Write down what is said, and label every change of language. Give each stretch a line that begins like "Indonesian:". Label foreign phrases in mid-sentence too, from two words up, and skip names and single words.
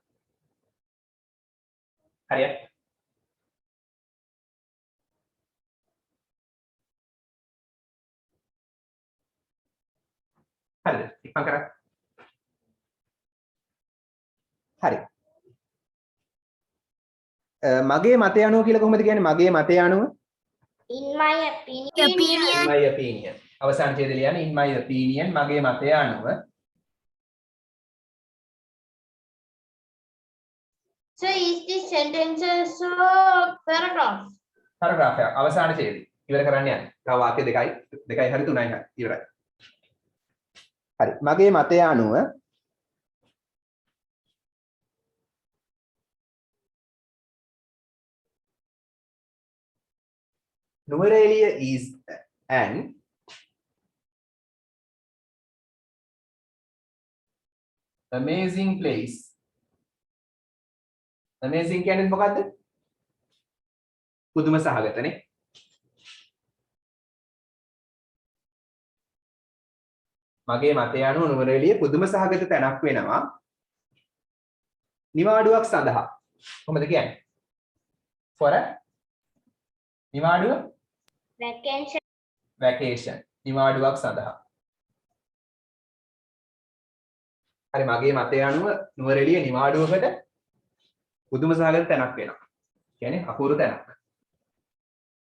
Sinhala: හරියට. හරිද? ඉක්මන් කරා. හරි. මගේ මතය අනුව කියලා කොහොමද කියන්නේ? මගේ මතය අනුව
English: in my opinion
Sinhala: අවසාන ඡේදය ලියන්න
English: in my opinion
Sinhala: මගේ මතය අනුව
English: So is this sentences paragraph?
Sinhala: එක අවසාන ඡේදය ඉවර කරන්න යන්න. තව වාක්‍ය දෙකයි හරි තුනයි හරි ඉවරයි. හරි මගේ මතය අනුව නුවරඑළිය
English: is an amazing place.
Sinhala: Amazing කියන්නේ මොකද්ද? පුදුම සහගතනේ. මගේ මතය අනුව නුවරඑළිය පුදුම සහගත තැනක් වෙනවා. නිවාඩුවක් සඳහා. කොහොමද කියන්නේ?
English: for a
Sinhala: නිවාඩුව vacation නිවාඩුවක් සඳහා හරි මගේ මතය අනුව නුවරඑළිය නිවාඩුවකට පුදුම සහගත තැනක් වෙනවා කියන්නේ අපූර්ව තැනක්